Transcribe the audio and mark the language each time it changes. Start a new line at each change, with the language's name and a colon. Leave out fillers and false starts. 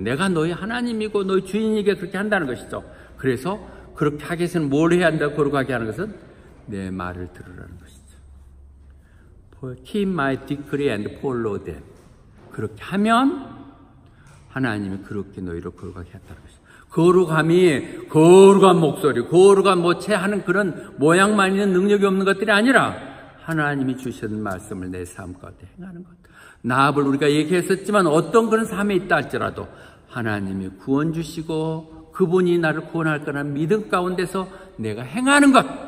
Korean: 내가 너희 하나님이고 너희 주인이게 그렇게 한다는 것이죠. 그래서 그렇게 하기 위해서는 뭘 해야 한다고 거룩하게 하는 것은 내 말을 들으라는 것이죠.
English: Keep my decree and follow them.
Korean: 그렇게 하면 하나님이 그렇게 너희를 거룩하게 했다는 것이죠. 거룩함이 거룩한 목소리, 거룩한 모체 하는 그런 모양만 있는 능력이 없는 것들이 아니라 하나님이 주신 말씀을 내 삶 가운데 행하는 것. 나합을 우리가 얘기했었지만 어떤 그런 삶에 있다 할지라도 하나님이 구원 주시고 그분이 나를 구원할 거라는 믿음 가운데서 내가 행하는 것.